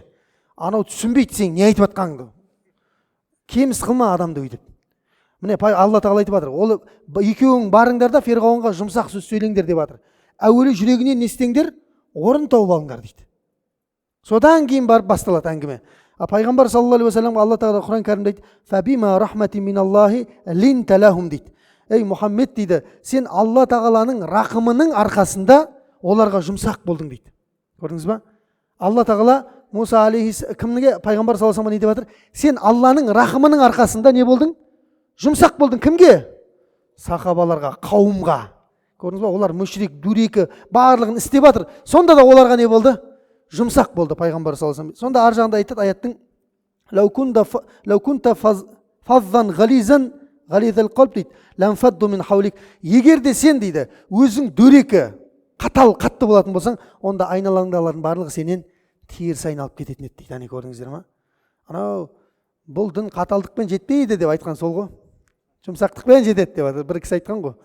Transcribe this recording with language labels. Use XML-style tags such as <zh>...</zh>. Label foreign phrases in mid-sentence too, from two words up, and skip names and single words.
<kk>Анау түсінбейді сен не айтып жатқаныңды. Кеміс қылма адамды өйтіп. Міне Алла Тағала айтып жатыр, ол екеуің барыңдар да Ферғауынға жұмсақ сөз сөйлеңдер деп жатыр. Әуелі жүрегіне не істеңдер? Орын тауып алыңдар дейді. Содан кейін барып басталады әңгіме. Пайғамбар</kk> <ar>صلى الله عليه وسلم</ar> <kk>Алла Тағала Құран кәрімде дейді,</kk> <ar>«فبما رحمة من الله لنت لهم»</ar> <kk>дейді. Ей Мұхаммед дейді, сен Алла Тағаланың рақымының арқасында оларға жұмсақ болдың дейді. Көрдіңіз ба? Алла Тағала Муса алейхиссалам кімге пайғамбар</kk> <ar>صلى الله عليه وسلم</ar> <kk>не деп жатыр? Сен Алланың рақымының арқасында не болдың? Жұмсақ болдың. Кімге? Сахабаларға, қауымға. Көрдіңіз ба? Олар мүшрик, дурекі, барлығын істеп жатыр. Сонда да оларға не болды? Жұмсақ болды пайғамбар</kk> <ar>صلى الله عليه وسلم.</ar> <kk>Сонда ар жағында айтады аяттың</kk> <ar>«لو كنت فظا غليظا غليظ القلب»</ar> <kk>дейді.</kk> <ar>«لانفضوا من حولك».</ar> <kk>Егер де сен дейді, өзің дөрекі, қатты болатын болсаң, онда айналаңдағылардың барлығы сенен теріс айналып кететін еді дейді. Әне көрдіңіздер ма? Анау бұл дін қаталдықпен жетпейді деп айтқан сол ғой. Жұмсақтықпен жетеді деп жатыр. Бір кісі айтқан ғой.</kk>